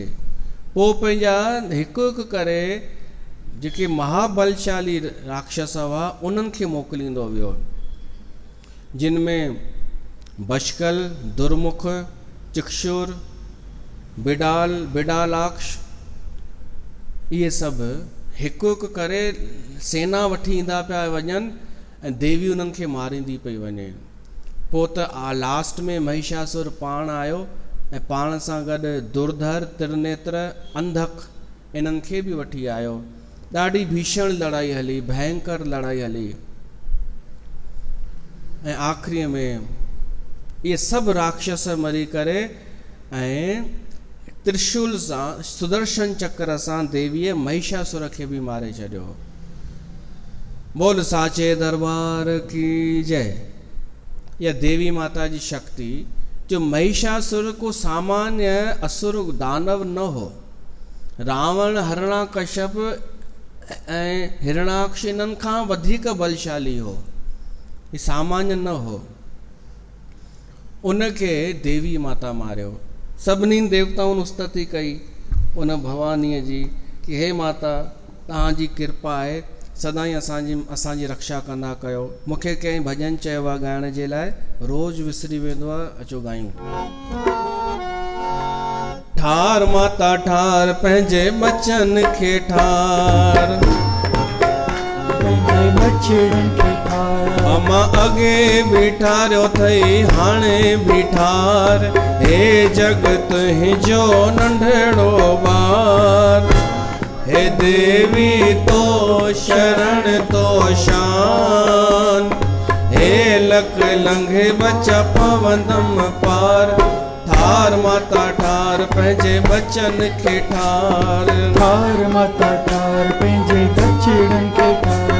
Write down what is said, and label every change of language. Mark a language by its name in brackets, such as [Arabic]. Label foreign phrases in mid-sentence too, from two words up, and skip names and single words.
[Sindhi] पोइ पंहिंजा हिकु हिकु करे जेके महाबलशाली राक्षस हुआ उन्हनि खे मोकिलींदो वियो, जिन में बशकल, दुर्मुख, चिक्षुर, बिडालाक्ष, इहे सभु हिकु हिकु करे सेना वठी ईंदा पिया वञनि ऐं देवी उन्हनि खे मारींदी पई वञे। पोइ त लास्ट में महिषासुर पाण आयो ऐं पाण सां गॾु दुर्धर, त्रिनेत्र, अंधक इन्हनि खे बि वठी आयो। ॾाढी भीषण लड़ाई हली, भयंकर लड़ाई हली, ऐं आख़िरीअ में इहे सभु राक्षस मरी करे ऐं त्रिशूल सां, सुदर्शन चक्र सां देवीअ महिषासुर खे बि मारे छॾियो। [Hindi] बोल साचे दरबार की जय। [Sindhi] यह देवी माता जी शक्ति, जो महिषासुर को सामान्य असुर दानव न हो। रावण, हरणाकश्यप ऐं हिरणाक्ष इन्हनि खां वधीक बलशाली हो, ही सामान्य न हो। उनखे देवी माता मारियो। सभिनी देवताउनि उस्तति कई उन भवानीअ जी कि हे माता, तव्हांजी कृपा आहे, सदाईं असांजी रक्षा कंदा कयो। मूंखे कंहिं भॼन चयो आहे ॻाइण जे लाइ, रोज़ विसरी वेंदो आहे, अचो ॻायूं। ठार माता ठार पंहिंजे बचन खे ठार, पंहिंजे बचड़नि खे ठार। अमा अॻे बि ठारियो अथई, हाणे बि ठार। हे जगत हिजो नंढड़ो ॿार, हे देवी तो शरण तो शान। हे लख लंघे बचा पवंदम पार, ठार माता ठार पंहिंजे बचन खे ठार। ठार माता ठार पंहिंजे बचड़नि खे ठार।